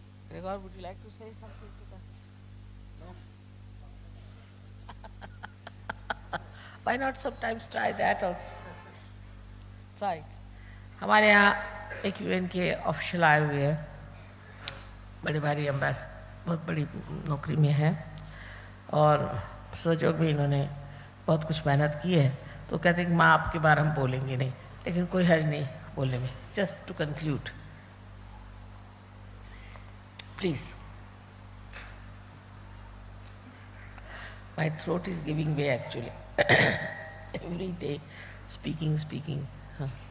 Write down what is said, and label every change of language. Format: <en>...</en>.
<en>Gregor, would you like to say something to that? No? Why not sometimes try that also? Try it.</en> <hi>हमारे यहाँ एक UN के official आए हुए हैं, बड़े भारी एम्बेसडर, बहुत बड़ी नौकरी में है और सहयोग भी इन्होंने बहुत कुछ मेहनत की है। तो कहते हैं कि माँ आपके बारे हम बोलेंगे नहीं, लेकिन कोई हर्ज नहीं बोलने में।</hi> <en>Just to conclude, please. My throat is giving way actually. Every day speaking. Huh.</en>